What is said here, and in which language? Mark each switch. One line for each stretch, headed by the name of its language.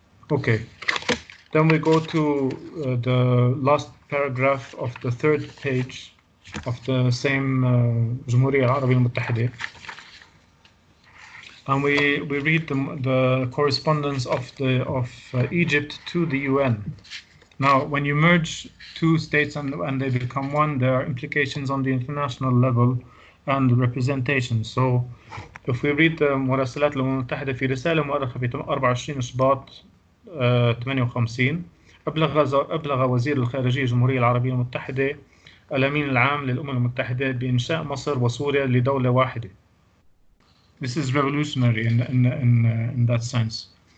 English: Okay, then we go to the last paragraph of the third page of the same جمهورية العربية المتحدة, and we read the correspondence of Egypt to the UN. Now, when you merge two states and they become one, there are implications on the international level and representation. So, if we read
Arabic: مراسلات الأمم المتحدة في رسالة مؤرخة في 24 شباط 58 أبلغ وزير الخارجية الجمهورية العربية المتحدة الأمين العام للأمم المتحدة بإنشاء مصر وسوريا لدولة واحدة.
English: This is revolutionary in that sense.